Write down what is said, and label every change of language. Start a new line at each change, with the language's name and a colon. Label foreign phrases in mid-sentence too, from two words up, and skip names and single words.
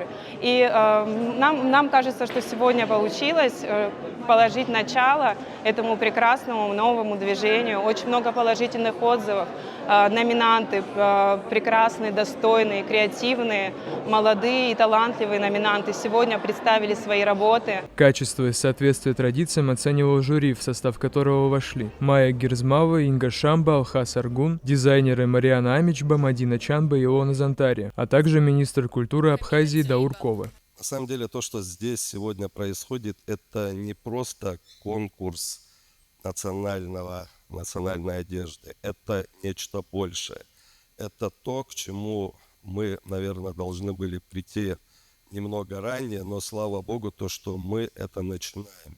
Russian: И нам кажется, что сегодня получилось положить начало этому прекрасному новому движению. Очень много положительных отзывов. Номинанты прекрасные, достойные, креативные, молодые и талантливые номинанты сегодня представили свои работы. Качество и соответствие традициям оценивал жюри, в состав которого вошли Майя Гирзмава, Инга Шамба, Алхас Аргун, дизайнеры Мариана Амичба, Мадина Чанба и Илона Зантария, а также министр культуры Абхазии Даур Кова. На самом деле то, что здесь сегодня происходит, это не просто конкурс национальной одежды, это нечто большее. Это то, к чему мы, наверное, должны были прийти немного ранее, но слава богу, то, что мы это начинаем.